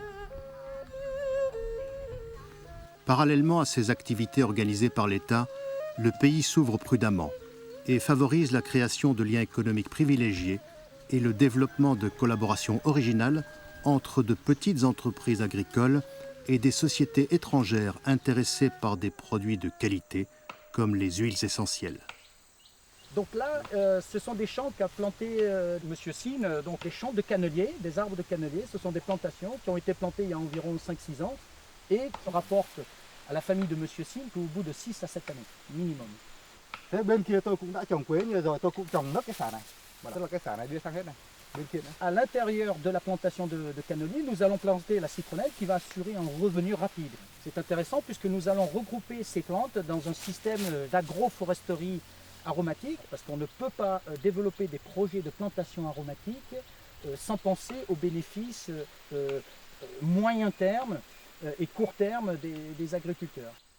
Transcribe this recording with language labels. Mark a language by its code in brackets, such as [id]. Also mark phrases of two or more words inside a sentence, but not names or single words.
[fr] Parallèlement à ces activités organisées par l'État, le pays s'ouvre prudemment et favorise la création de liens économiques privilégiés et le développement de collaborations originales entre de petites entreprises agricoles et des sociétés étrangères intéressées par des produits de qualité comme les huiles essentielles. Donc là, ce sont des champs qu'a planté M. Sin, donc les champs de canneliers, des arbres de canneliers. Ce sont des plantations qui ont été plantées il y a environ 5-6 ans et qui rapportent à la famille de M. Sin qu'au bout de 6 à 7 années, minimum. [vi] Bên kia tôi cũng đã trồng quế như rồi, tôi cũng trồng nấp cái xả này. Tức là cái xả này đưa sang hết này. Bên kia nữa. [fr] À l'intérieur de la plantation de canneliers, nous allons planter la citronnelle qui va assurer un revenu rapide. C'est intéressant puisque nous allons regrouper ces plantes dans un système d'agroforesterie aromatique, parce qu'on ne peut pas développer des projets de plantation aromatique sans penser aux bénéfices moyen terme et court terme des agriculteurs.